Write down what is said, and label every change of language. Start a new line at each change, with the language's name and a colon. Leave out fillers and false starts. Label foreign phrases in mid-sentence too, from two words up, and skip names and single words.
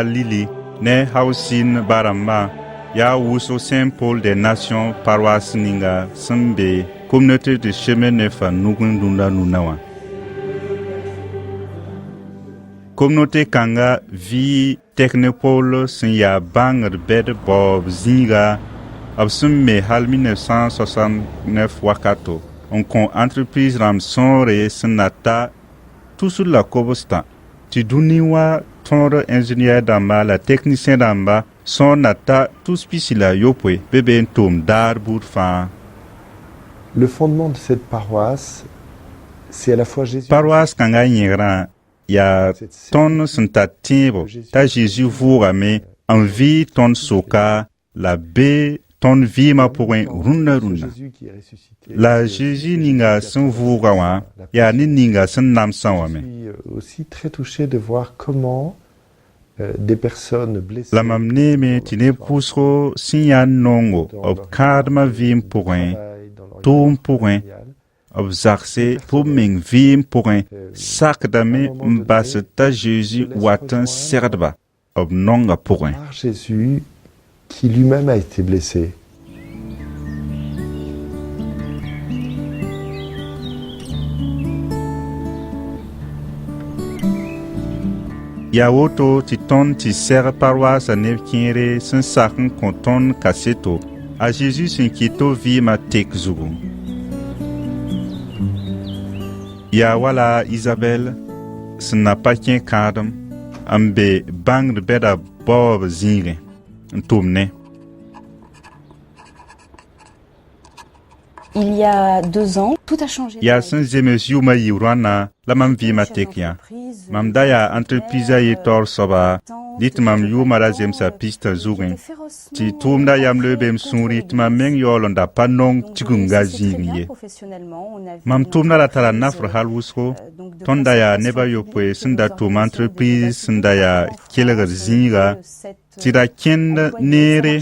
Mossi: lili ne haosin barãmbã yaa wʋsg Saint-Paul des Nations paroisse ninga sẽn be communauté de chemin neuf a nugẽ rũndã nunã wã. Communauté kãnga vɩɩ Technopole sẽn yaa bãngd bɛd baoob zĩiga b sẽn me hal 1969 wakato n kõ entreprise rãmb sõore sẽn na ta tusr la kobstã tɩ dũni wã tõod ingénieur dãmba la technicien dãmba sõor na ta tus pisi la yopoe be be n tʋʋm daar buud fãa.
French: Le fondement de cette paroisse, c'est à la fois Jésus.
Mossi: Paroisse kãngã yẽgrã yaa tõnd sẽn tar tẽebo t'a Zeezi vʋʋgame n vɩɩ tõnd soka la be tõnd vɩɩmã pʋgẽ rũnnã rũnnã.
French: Jésus qui est ressuscité.
Mossi: La Jésus ninga sẽn vʋʋga wã yaa ne ninga sẽn namsã wame.
French: Je suis aussi très touché de voir comment des personnes blessées.
Mossi: La mam neeme tɩ neb pʋʋsgo sẽn yaa nongo b kãadmã vɩɩm pʋgẽ tʋʋm pʋgẽ b zagse pʋb meng vɩɩm pʋgẽ sakdame n bas t'a Zeezi wat n segdba b nonga pʋgẽ.
French: Par Jésus qui lui-même a été blessé.
Mossi: Ya woto tɩ tõnd tɩ sɛg paroasa neb kẽere sẽn sak n kõ tõnd kaseto a Zeezi sẽn kɩt-to vɩɩmã tek zugu. Yaa wala Isabɛl sẽn na pa kẽ kãadem n be bãngd bɛda baoob zĩigẽ n tʋm ne.
French: Il y a 2 ans, tout a changé.
Mossi: Yaa sẽn zems yʋʋmã yɩ rõana la mam vɩɩmã tek yã. Mam da yaa entreprise a ye taoor soaba, dɩ tɩ mam yʋʋma ra zemsa pistã zugẽ, tɩ tʋʋmda yam loebeem sũuri tɩ mam meng yaool n da pa nong tigunga zĩig ye. Mam tʋʋmda ra tara nafr hal wʋsgo, tõnd da yaa nebã yopoe sẽn da tʋʋm entreprise sẽn da yaa kelgd zĩiga, tɩ da kẽnd neere.